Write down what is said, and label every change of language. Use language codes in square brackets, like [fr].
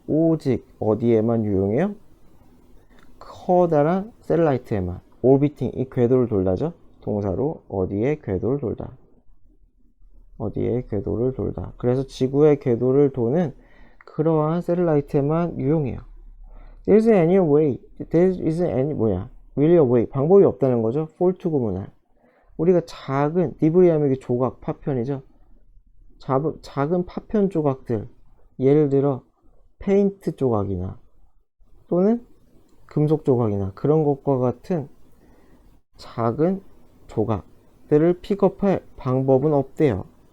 [ko] 오직 어디에만 유용해요? 커다란 셀라이트에만. orbiting, 이 궤도를 돌다죠. 동사로 어디에 궤도를 돌다. 어디에 궤도를 돌다. 그래서 지구의 궤도를 도는 그러한 셀라이트에만 유용해요. [en] There isn't any way. There isn't any really a way. [ko] 방법이 없다는 거죠. [en] fall to [ko] 구문할. 우리가 작은 디브리 하면 이게 조각, 파편이죠. 작은 파편 조각들. 예를 들어 페인트 조각이나 또는 금속 조각이나 그런 것과 같은 작은 조각들을 픽업할 방법은 없대요.